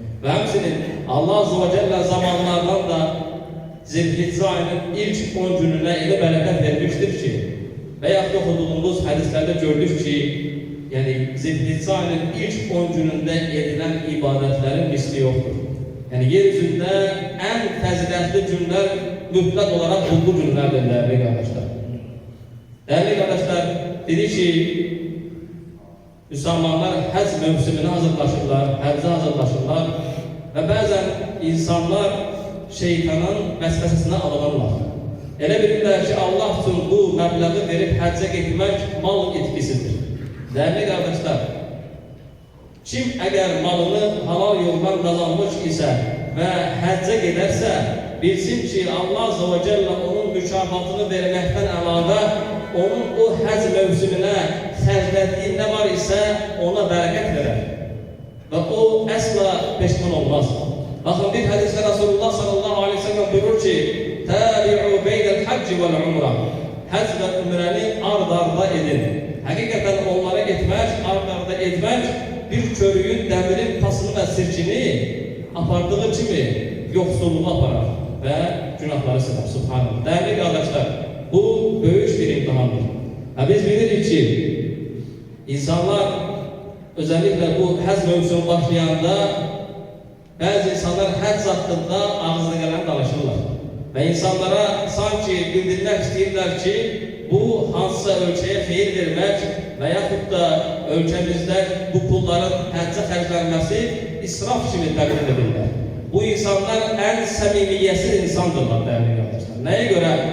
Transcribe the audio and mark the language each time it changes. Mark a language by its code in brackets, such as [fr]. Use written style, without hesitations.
[az] Ve həmçinin Allah azze ve celle zamanlardan da Zilhicce ayının ilk 10 gününe elə bərəkət vermiştir ki, və yaxud oxuduğumuz hədislərdə gördük ki, [tr] yani Zilhicce ayının ilk 10 günündə edilen ibadetlerin misli yoktur. Yani yeryüzünde en fəzilətli günler mütlak olarak bu günlerdir değerli kardeşler. Değerli kardeşler, [az] dedi ki Müslümanlar həc mövsümünə hazırlaşırlar, həccə hazırlaşırlar və bəzən insanlar şeytanın vəsvəsəsinə alınırlar. Elə bilirlər ki, Allah üçün bu məbləği verib həccə getmək mal etkisidir. [tr] Değerli kardeşler, [az] kim əgər malını halal yoldan qazanmış isə və həccə gedərsə, bilsin ki Allah Azze ve Celle onun mükafatını verməkdən əlavə onun o həc mövsümünə sərflədiyi nə var isə ona bərəkət verər. Və o əsla peşman olmaz. Baxın, bir hədisdə Resulullah sallallahu aleyhi ve sellem buyurur ki, [ar] Təbi'u beynəl həcci vəl-umrə. [az] Həc və ümrəni ard-arda edin. Həqiqətən onlara etmək, ard-arda etmək bir körüyün dəmirin pasını və sirkini apardığı kimi yoxsulluğa aparar və günahları silir. [ar] Subhanallah. [tr] Değerli kardeşler, [az] bu böyük bir imtihandır. Biz bilirik ki, insanlar özellikle bu həc mövsümü başlayanda bazı insanlar həc hakkında ağzına gelen danışırlar. Ve insanlara sanki bildirmek istəyirlər ki, bu hansısa ölkəyə xeyir vermək və yaxud da ölkəmizdə bu pulların həccə xərclənməsi israf kimi təqdim edirlər. Bu insanlar en səmimiyyətsiz insandırlar [tr] değerli kardeşler. Neye göre?